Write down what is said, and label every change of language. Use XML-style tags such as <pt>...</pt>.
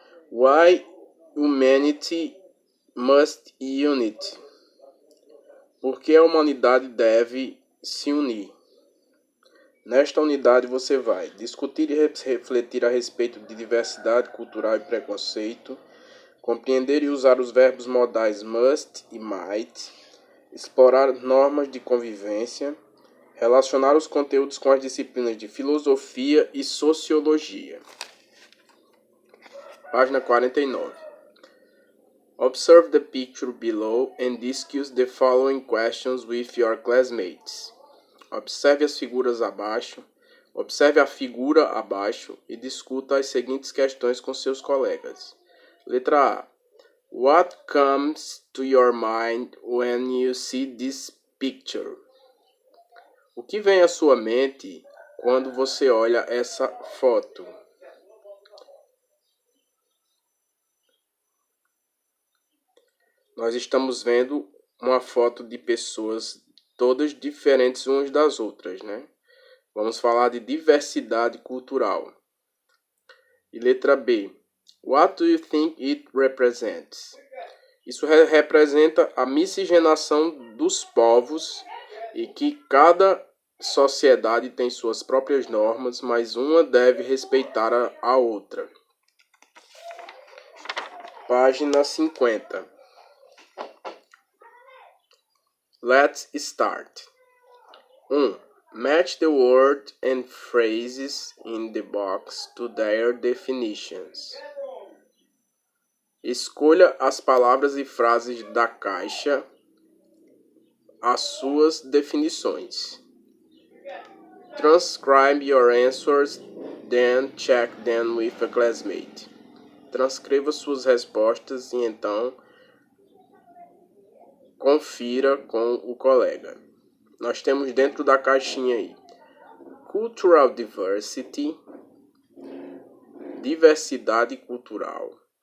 <en>Why humanity must unite?</en> <pt>Por que a humanidade deve se unir? Nesta unidade você vai discutir e refletir a respeito de diversidade cultural e preconceito, compreender e usar os verbos modais must e might, explorar normas de convivência, relacionar os conteúdos com as disciplinas de filosofia e sociologia. Página 49.</pt> <en>Observe the picture below and discuss the following questions with your classmates.</en> <pt>Observe a figura abaixo e discuta as seguintes questões com seus colegas. Letra A.</pt> <en>What comes to your mind when you see this picture?</en> <pt>O que vem à sua mente quando você olha essa foto? Nós estamos vendo uma foto de pessoas todas diferentes umas das outras, né? Vamos falar de diversidade cultural. E letra B.</pt> <en>What do you think it represents?</en> <pt>Isso representa a miscigenação dos povos e que cada sociedade tem suas próprias normas, mas uma deve respeitar a outra. Página 50.</pt> <en>Let's start. 1. Match the word and phrases in the box to their definitions.</en> <pt>Escolha as palavras e frases da caixa às suas definições.</pt> <en>Transcribe your answers, then check them with a classmate.</en> <pt>Transcreva suas respostas e então confira com o colega. Nós temos dentro da caixinha aí</pt> <en>Cultural Diversity,</en> <pt>diversidade cultural.</pt>